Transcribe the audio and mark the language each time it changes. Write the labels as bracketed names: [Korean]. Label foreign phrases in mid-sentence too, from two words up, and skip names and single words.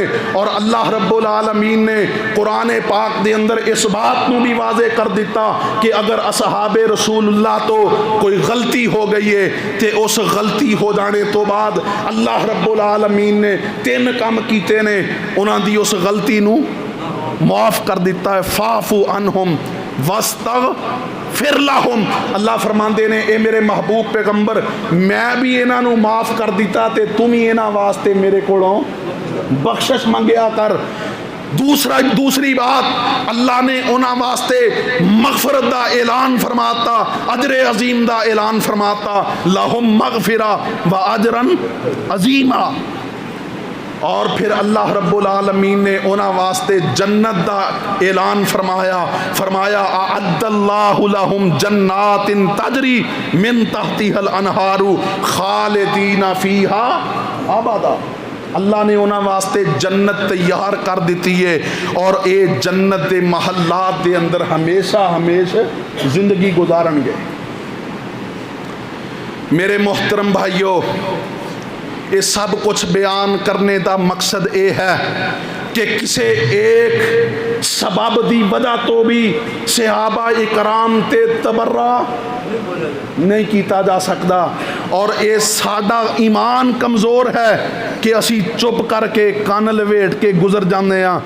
[Punjabi] اور اللہ رب العالمین نے قرآن پاک دے اندر اس بات نو بھی واضح کر دیتا کہ اگر اصحاب رسول اللہ تو کوئی غلطی ہو گئی ہے تے اس غلطی ہو جانے تو بعد اللہ رب العالمین نے 3 کام کیتے نے، انہاں دی اس غلطی نو معاف کر دیتا ہے۔ [Arabic] فاعفو عنہم واستغفر لہم، [Punjabi] اللہ فرماندے نے اے میرے محبوب پیغمبر میں بھی انہاں نو معاف کر دیتا تے تم ہی انہاں واسطے میرے کولوں بخشش منگیا کر۔ دوسری بات، اللہ نے انہاں واسطے مغفرت دا اعلان فرماتا، اجر عظیم دا اعلان فرماتا، [Arabic] لہم مغفرہ و اجرا عظیما۔ [Punjabi] اور پھر اللہ رب العالمین نے انہاں واسطے جنت دا اعلان فرمایا [Arabic] اعد اللہ لہم جنات تجری من تحتها الانہار خالدین فیہا ابدا۔ [Punjabi] اللہ نے انہاں واسطے جنت تیار کر دیتی ہے اور اے جنت دے محلات دے اندر ہمیشہ زندگی گزارن گے۔ میرے محترم بھائیو، یہ سب کچھ بیان کرنے دا مقصد اے ہے کہ کسے ایک سبب دی وجہ تو بھی صحابہ اکرام تے تبرہ نہیں کیتا جا سکتا، اور اے ساڈا ایمان کمزور ہے کہ اسی چپ کر کے کان لویٹ کے گزر جانے ہاں۔